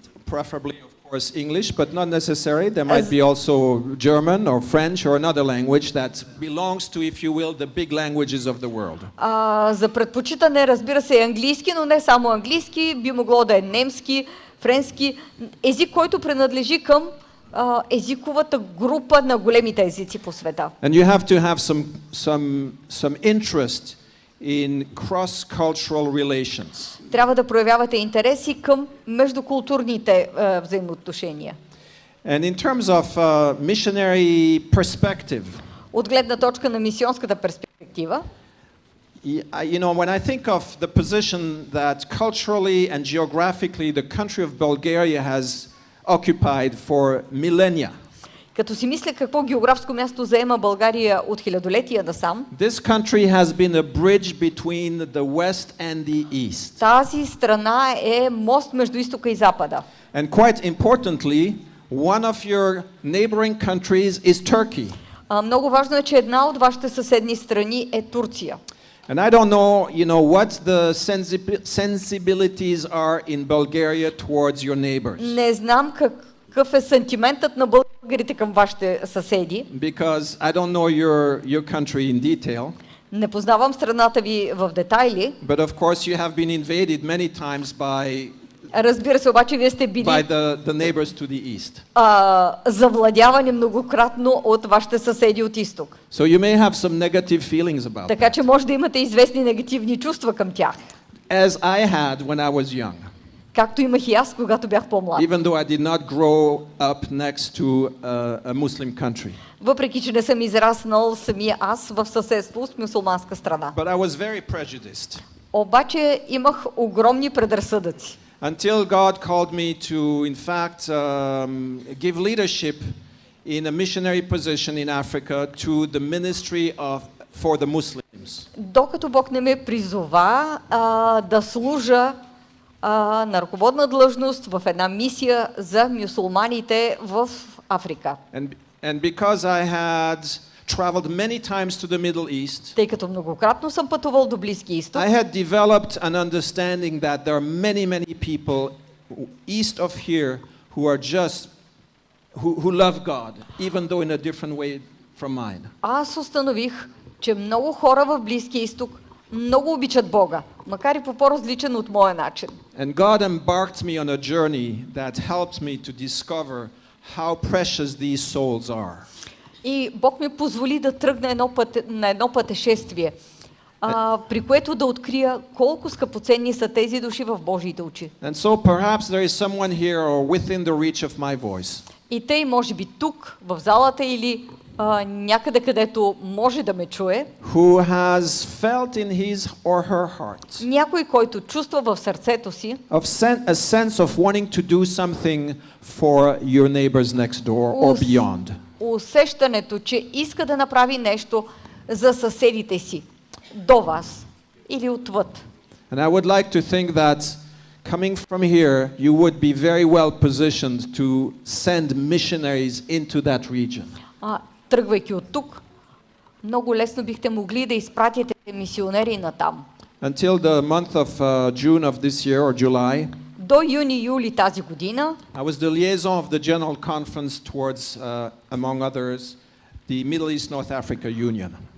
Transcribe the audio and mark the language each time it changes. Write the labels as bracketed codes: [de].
[en] Preferably, of course, English, but not necessary. There might be also German or French or another language that belongs to, if you will, the big languages of the world. [bg] За предпочитане, разбира се, е английски, но не само английски, би могло да е немски, френски, език, който принадлежи към езиковата група на големите езици по света. [en] And you have to have some interest in cross-cultural relations. [bg] Трябва да проявявате интереси към междукултурните взаимоотношения. [en] And in terms of missionary perspective, [bg] от гледна точка на мисионската перспектива, [en] you know, when I think of the position that culturally and geographically the country of Bulgaria has occupied for millennia. [bg] Като си мисля какво географско място заема България от хилядолетия насам, [en] this country has been a bridge between the west and the east. [bg] Тази страна е мост между изтока и запада. [en] And quite importantly, one of your neighboring countries is Turkey. [bg] Много важно е, че една от вашите съседни страни е Турция. [en] And I don't know, you know, what the sensibilities are in Bulgaria towards your neighbors. [bg] Не знам какъв е сантиментът на българите към вашите съседи. [en] Because I don't know your country in detail. [bg] Не познавам страната ви в детайли. [en] But of course you have been invaded many times by [bg] Разбира се, обаче вие сте били [en] the neighbors to the east. [bg] Завладявани многократно от вашите съседи от изток. [en] So you may have some negative feelings about [bg] Така че може да имате известни негативни чувства към тях. [en] As I had when I was young. [bg] Както имах и аз, когато бях по-млад. [en] Even though I did not grow up next to a Muslim country. [bg] Въпреки че не съм израснал самия аз в съседство с мюсюлманска страна. [en] But I was very prejudiced. [bg] Обаче имах огромни предразсъдъци. [en] Until God called me to, in fact, give leadership in a missionary position in Africa to the ministry for the Muslims. [bg] Докато Бог не ме призова да служа на ръководна длъжност в една мисия за мюсюлманите в Африка. [en] And because I had traveled many times to the Middle East, [bg] тъй като многократно съм пътувал до Близки изток, [en] I had developed an understanding that there are many people east of here who are just who love God, even though in a different way from mine. [bg] Аз установих, че много хора в Близкия изток много обичат Бога, макар и по по-различен от моя начин. [en] And God embarked me on a journey that helped me to discover how precious these souls are. [bg] И Бог ми позволи да тръгна на едно пътешествие, при което да открия колко скъпоценни са тези души в Божиите очи. [en] And so perhaps there is someone here or within the reach of my voice. [bg] И тъй, може би тук, в залата или някъде, където може да ме чуе, [en] who has felt in his or her heart [bg] някой, който чувства в сърцето си [en] a sense of wanting to do something for your neighbors next door or beyond. [bg] усещането, че иска да направи нещо за съседите си, до вас или отвъд. [en] And I would like to think that coming from here, you would be very well positioned to send missionaries into that region. [bg] Тръгвайки от тук, много лесно бихте могли да изпратите мисионери натам. [en] Until the month of June of this year or July, [bg] До юни-юли тази година [en] I was the liaison of the General Conference towards, among others, the Middle East North Africa Union.